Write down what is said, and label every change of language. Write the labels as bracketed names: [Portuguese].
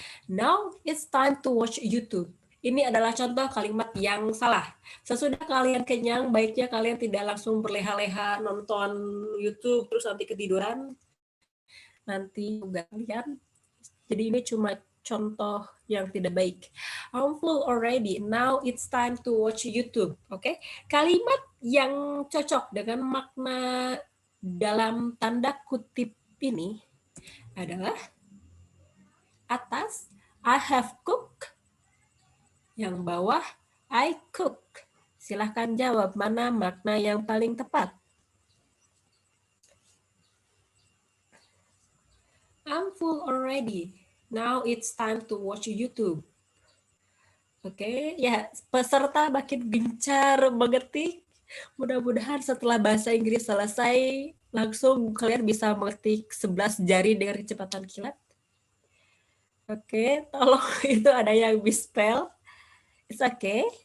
[English] Now it's time to watch YouTube. [Indonesian] Ini adalah contoh kalimat yang salah. Sesudah kalian kenyang, baiknya kalian tidak langsung berleha-leha nonton YouTube terus nanti ketiduran. Nanti juga kalian. Jadi ini cuma contoh yang tidak baik. [English] I'm full already. Now it's time to watch YouTube. [Indonesian] Oke? Kalimat yang cocok dengan makna dalam tanda kutip ini adalah atas [English] I have cooked, [Indonesian] yang bawah [English] I cook. [Indonesian] Silahkan jawab mana makna yang paling tepat. [English] I'm full already. Now it's time to watch YouTube. [Indonesian] Oke, ya peserta makin gencar mengetik. Mudah-mudahan setelah bahasa Inggris selesai, langsung kalian bisa mengetik 11 jari dengan kecepatan kilat. Oke, tolong itu ada yang misspell. [English] It's okay.